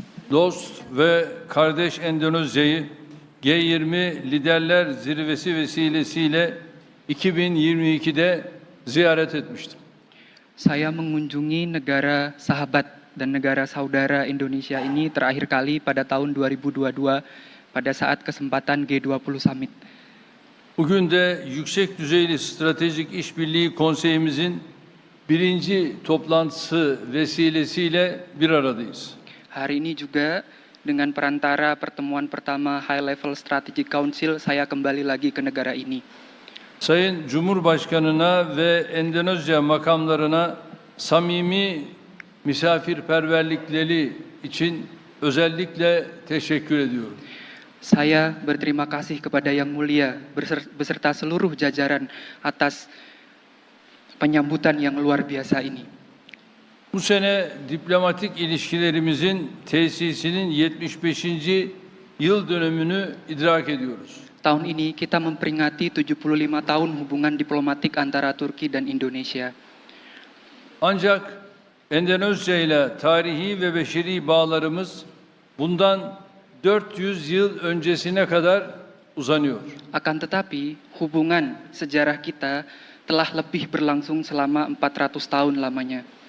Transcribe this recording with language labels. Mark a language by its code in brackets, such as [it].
[tr] Dost ve kardeş Endonezya'yı G20 Liderler Zirvesi vesilesiyle 2022'de ziyaret etmiştim. [id] Saya mengunjungi negara sahabat dan negara saudara Indonesia ini terakhir kali pada tahun 2022 pada saat kesempatan G20 Summit. [tr] Bugün de Yüksek Düzeyli Stratejik İşbirliği Konseyimizin birinci toplantısı vesilesiyle bir aradayız. [id] Hari ini juga dengan perantara pertemuan pertama [en] High Level Strategic Council, [id] saya kembali lagi ke negara ini. [tr] Sayın Cumhurbaşkanına ve Endonezya makamlarına samimi misafirperverlikleri için özellikle teşekkür ediyorum. [id] Saya berterima kasih kepada Yang Mulia beserta seluruh jajaran atas penyambutan yang luar biasa ini. [tr] Bu sene diplomatik ilişkilerimizin tesisinin 75. yıl dönümünü idrak ediyoruz. [id] Tahun ini kita memperingati 75 tahun hubungan diplomatik antara Turki dan Indonesia. [tr] Ancak Endonezya ile tarihi ve beşeri bağlarımız bundan 400 yıl öncesine kadar uzanıyor. [id] Akan tetapi, hubungan sejarah kita telah lebih berlangsung selama 400 tahun lamanya.